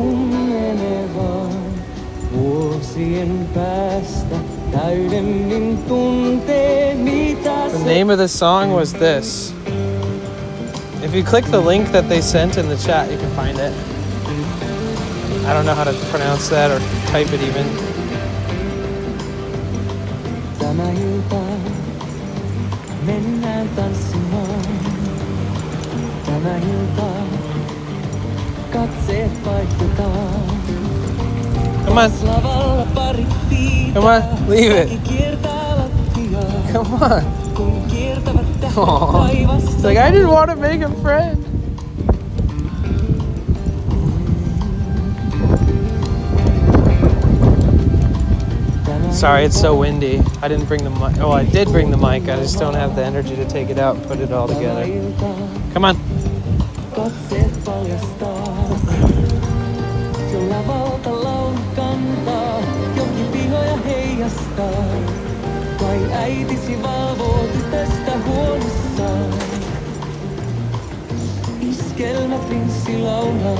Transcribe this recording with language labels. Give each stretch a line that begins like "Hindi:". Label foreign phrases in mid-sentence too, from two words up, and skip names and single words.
English: The name of the song was this. If you click the link that they sent in the chat, you can find it. I don't know how to pronounce that or type it even.
Finnish: Tänä iltaan mennään tanssimaan. Tänä iltaan katseet vaihdetaan.
English: Come on.
Finnish: Lavalla parit piitä.
English: Come on, leave it.
Finnish: Kaikki kiertää lattiaa.
English: Come on.
Finnish: Kun kiertävät tähdet Aw. taivasta.
English: It's like, I just want to make a friend. Sorry, it's so windy. I didn't bring the mic. Oh, I did bring the mic. I just don't have the energy to take it out and put it all together. Come on.
Finnish: Katseet paljastaa. Jo lavalta laulu kantaa. Jokin pihoja heijastaa. Vai äitisi valvoo tytöstä huolissaan. Iskelmäprinssi laulaa.